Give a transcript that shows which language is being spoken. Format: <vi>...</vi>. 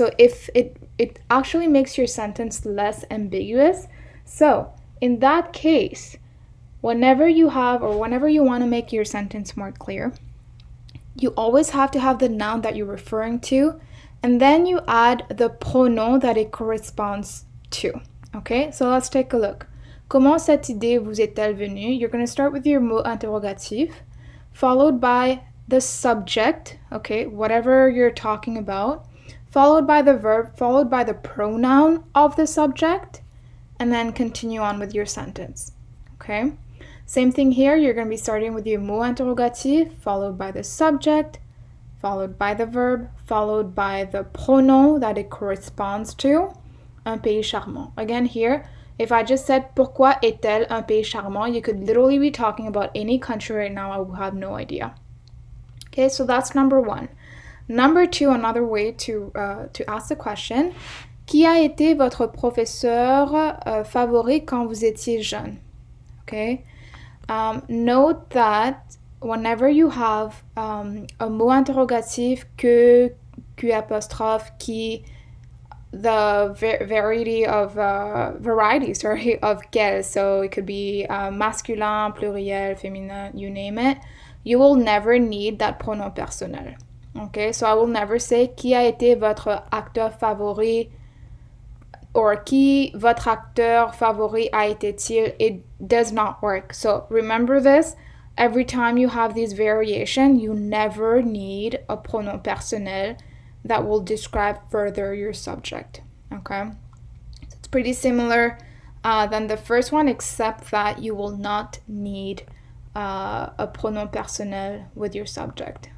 <en>So if it actually makes your sentence less ambiguous. So in that case, whenever you want to make your sentence more clear, you always have to have the noun that you're referring to, and then you add the pronom that it corresponds to. Okay, so let's take a look.</en> <fr>Comment cette idée vous est-elle venue?</fr> <en>You're going to start with your mot interrogatif, followed by the subject, okay, whatever you're talking about, followed by the verb, followed by the pronoun of the subject, and then continue on with your sentence. Okay? Same thing here, you're going to be starting with your mot interrogatif, followed by the subject, followed by the verb, followed by the pronom that it corresponds to,</en> <fr>un pays charmant.</fr> <en>Again here, if I just said</en> <fr>pourquoi est-elle un pays charmant,</fr> <en>you could literally be talking about any country right now, I would have no idea. Okay, so that's number one. Number two, another way to ask the question,</en> <fr>qui a été votre professeur favori quand vous étiez jeune?</fr> <en>Okay, note that whenever you have a mot interrogatif que Q apostrophe, qui, the variety of quel. So it could be masculin, pluriel, féminin, you name it. You will never need that pronom personnel. Okay, so I will never say</en> <fr>qui a été votre acteur favori</fr> <en>or</en> <fr>qui votre acteur favori a été-il.</fr> <en>It does not work. So remember this. Every time you have these variation, you never need a pronom personnel that will describe further your subject. Okay, so it's pretty similar than the first one, except that you will not need a pronom personnel with your subject.</en>